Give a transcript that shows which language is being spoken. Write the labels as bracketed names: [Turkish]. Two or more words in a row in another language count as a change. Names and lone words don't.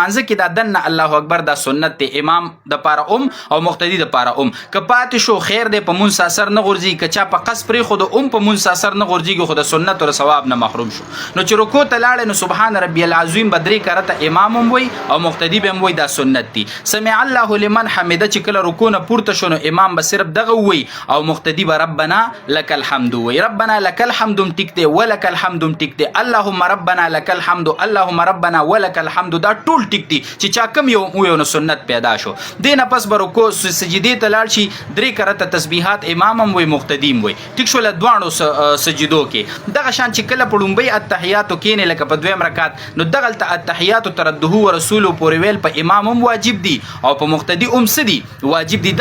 [Pashto] مانځه کې دا دنه [Arabic] الله اکبر [Pashto] دا سنت دی امام د پاره او مقتدی د پاره که پاتې شو خیر دی په مونځ اثر نه غورځي. که چا په قص پرېښود په مونځ اثر نه غورځېږي خو د سنت او ثواب نه محروم شو. نو چې رکوع ته لاړې نو [Arabic] سبحان ربي العظیم [Pashto] به درې کرته امام هم وایي او مقتدی به هم وایي دا سنت دی. [Arabic] سمع الله لمن حمده [Pashto] چې کله رکوع نه پورته شو نو امام به صرف دغه وایي او مقتدی به [Arabic] ربنا لك الحمد [Pashto] وایي. [Arabic] ربنا لك الحمد [Pashto] هم ټیک دی [Arabic] ولک الحمد [Pashto] هم ټیک دی [Arabic] اللهم ربنا لك الحمد اللهم ربنا ولك الحمد [Pashto] دا ټول ټیک دي چې چا کم یو نو سنت پیدا شو. دې نه پس به رکوع سجدې ته لاړ شي درې کرته تسبیحات امام هم وایي مقتدی هم وایي ټیک شوله دواړو سجدو کې. دغه شان چې کله په لومبۍ التحیاتو کښېنې لکه په دویم رکعت نو دغلته التحیاتو ترده ورسولو پورې ویل په امام هم واجب دي او په مقتدي هم څه دي واجب دي.